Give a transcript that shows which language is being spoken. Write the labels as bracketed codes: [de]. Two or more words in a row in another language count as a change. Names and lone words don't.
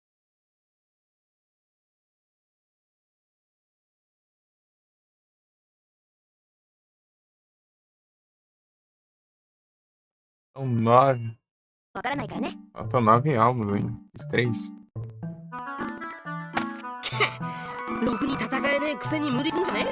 [pt] São 9. [ja] わからないからね [pt] Faltam 9 álbuns ainda. Fiz 3. [ja] ろくに戦えねえくせに無理すんじゃねえよ。